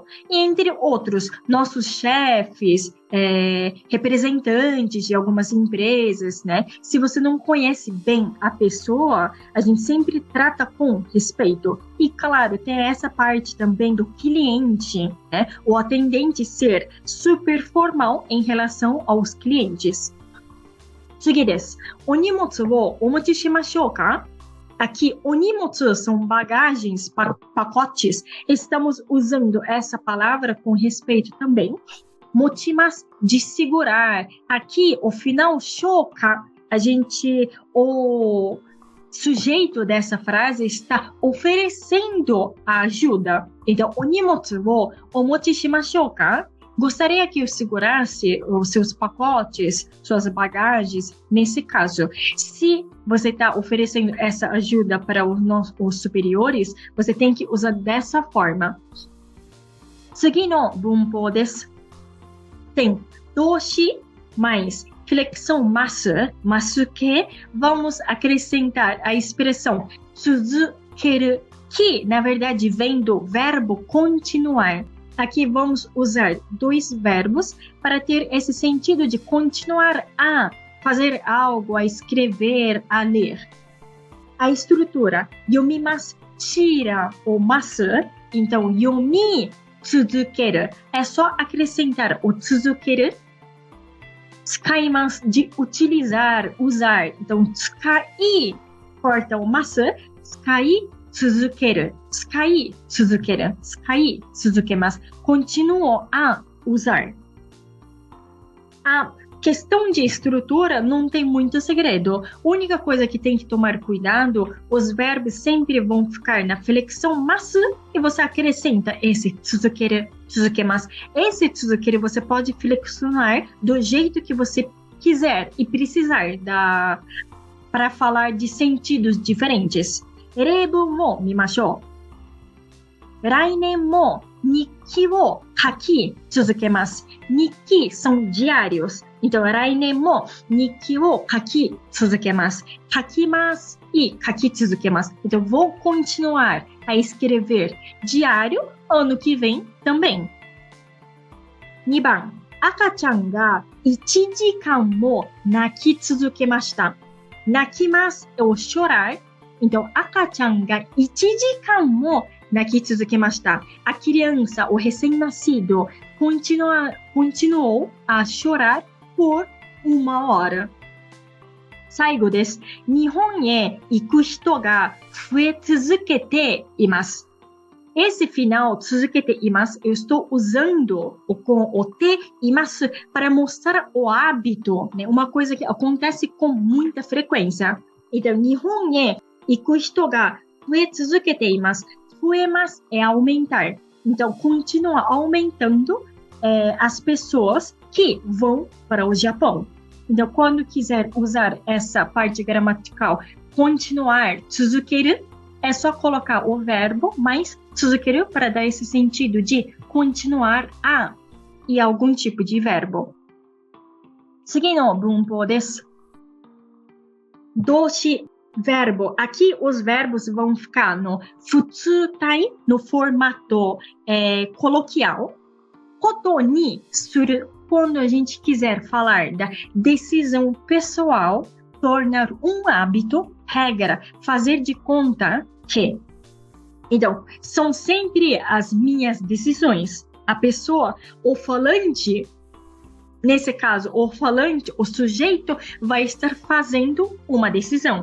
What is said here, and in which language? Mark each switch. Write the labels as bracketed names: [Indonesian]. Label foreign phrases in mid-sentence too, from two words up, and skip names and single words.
[Portuguese] E, entre outros, nossos chefes, representantes de algumas empresas, né? Se você não conhece bem a pessoa, a gente sempre trata com respeito. E, claro, tem essa parte também do cliente, né? O atendente ser super formal em relação aos clientes. [Japanese] 次です。お荷物をお持ちしましょうか? [Portuguese] Aqui, お荷物 são bagagens, pacotes. Estamos usando essa palavra com respeito também. Mochimasu, de segurar. Aqui, o final shouka, o sujeito dessa frase está oferecendo a ajuda. Então, [Japanese] お荷物をお持ちしましょうか? [Portuguese] Gostaria que eu segurasse os seus pacotes, suas bagagens, nesse caso. Se você está oferecendo essa ajuda para os superiores, você tem que usar dessa forma. [Japanese] 次の文法です。 [Portuguese] tem 動詞 mais flexão mas que vamos acrescentar a expressão 続ける que na verdade vem do verbo continuar. Aqui vamos usar dois verbos para ter esse sentido de continuar a fazer algo, a escrever, a ler. A estrutura, yomimasu tira o masu, então [Japanese] 読み続ける, [Portuguese] é só acrescentar o tsuzukeru. Tsukaimasu, de utilizar, usar, então tsukai, corta o masu, tsukai, [Japanese] 続ける 使い続ける 使い続けます [Portuguese] continuo a usar. A questão de estrutura não tem muito segredo. A única coisa que tem que tomar cuidado, os verbos sempre vão ficar na flexão masu e você acrescenta esse [Japanese] 続ける 続けます. [Portuguese] Esse 続ける você pode flexionar do jeito que você quiser e precisar para falar de sentidos diferentes. [Japanese] 例文を見ましょう。来年も日記を書き続けます. [Portuguese] Nikki são diários. Então, [Japanese] 来年も日記を書き続けます。 [Portuguese] 書きますe 書き続けます。Então, vou continuar a escrever diário ano que vem também. [Japanese] 2 番、赤ちゃんが1時間も泣き続けました。 [Portuguese] 泣きます ou chorar. Então, [Japanese] 赤ちゃんが1時間も泣き続けました。 [Portuguese] A criança, o recém-nascido, continuou a chorar por 1 hora. [Japanese] 最後です。日本へ行く人が増え続けています。 [Portuguese] Esse final, [Japanese] 続けています, [Portuguese] eu estou usando com o [Japanese] て います [Portuguese] para mostrar o hábito, né? Uma coisa que acontece com muita frequência. Então, [Japanese] 日本へ行く人が増え続けています。 [Portuguese] 増えます é aumentar. Então, continua aumentando as pessoas que vão para o Japão. Então, quando quiser usar essa parte gramatical, continuar, [Japanese] 続ける, [Portuguese] é só colocar o verbo mais 続ける para dar esse sentido de continuar a e algum tipo de verbo. [Japanese] 次の文法です。動詞 verbo. [Portuguese] Aqui os verbos vão ficar no 普通体, no formato coloquial. [Japanese] ことにする, [Portuguese] quando a gente quiser falar da decisão pessoal, tornar um hábito, regra, fazer de conta que. Então, são sempre as minhas decisões. A pessoa, o falante, nesse caso, o falante, o sujeito, vai estar fazendo uma decisão.